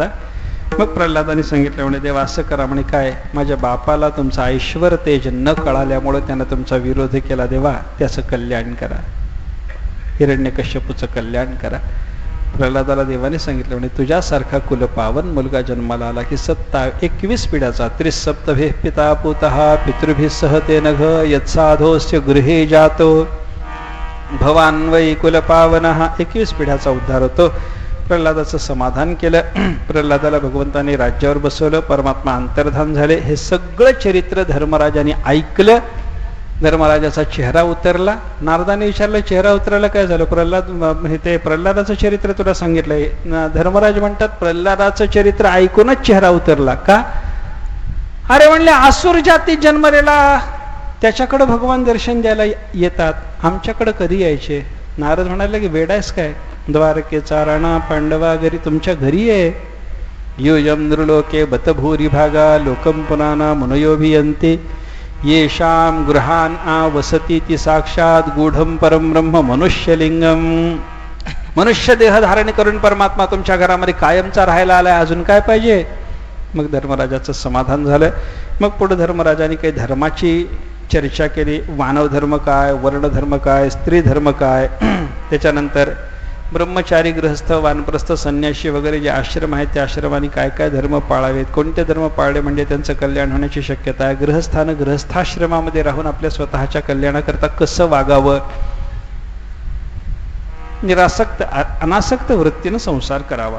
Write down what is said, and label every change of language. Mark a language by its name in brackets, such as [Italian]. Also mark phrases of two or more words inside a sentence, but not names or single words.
[Marathi] मग प्रल्हादाने सांगितलं म्हणे देवा असं करा म्हणे. काय? माझ्या बापाला तुमचं ऐश्वर तेज न कळाल्यामुळे त्यानं तुमचा विरोध केला देवा, त्याचं कल्याण करा. हिरण्यकश्यपूचं कल्याण करा. प्रल्हादाला देवाने सांगितलं म्हणे तुझ्यासारखा कुलपावन मुलगा जन्माला आला की 21 पिढ्याचा 30 [Sanskrit] पिता पुतः पितृभिः सह ते नघ यत्साधोस्य गृहे जातो भवान वै कुलपावनः. [Marathi] 21 पिढ्याचा उद्धार होतो. प्रल्हादाचं समाधान केलं. प्रल्हादाला भगवंताने राज्यावर बसवलं. परमात्मा अंतर्धान झाले. हे सगळं चरित्र धर्मराजाने ऐकलं. धर्मराजाचा चेहरा उतरला. नारदाने विचारलं चेहरा उतरायला काय झालं? ते प्रल्हादाचं चरित्र तुला सांगितलंय. धर्मराज म्हणतात प्रल्हादाचं चरित्र ऐकूनच चेहरा उतरला का? अरे म्हणले असुर जातीत जन्मलेला त्याच्याकडे भगवान दर्शन द्यायला येतात, आमच्याकडे कधी यायचे? नारद म्हणाले की वेडायस काय? द्वारकेचा राणा पांडवा घरी तुमच्या घरी आहे. [Sanskrit] योजम नृलोके बत भूरी भागा लोकम पुनाना मनयोभियंते येषाम गृहान आ वसती ती साक्षात गूढम परम ब्रह्म मनुष्यलिंगम. [Marathi] मनुष्य देह धारण करून परमात्मा तुमच्या घरामध्ये कायमचा राहायला आलाय, अजून काय पाहिजे? मग धर्मराजाचं समाधान झालं. मग पुढे धर्मराजाने काही धर्माची चर्चा केली. मानव धर्म काय, वर्ण धर्म काय, स्त्री धर्म काय. त्याच्यानंतर ब्रह्मचारी गृहस्थ वानप्रस्थ संन्यासी वगैरे जे आश्रम आहेत त्या आश्रमाने काय काय धर्म पाळावेत, कोणते धर्म पाळले म्हणजे त्यांचं कल्याण होण्याची शक्यता आहे, गृहस्थानं गृहस्थाश्रमामध्ये राहून आपल्या स्वतःच्या कल्याणाकरता कसं वागावं, निरासक्त अनासक्त वृत्तीनं संसार करावा.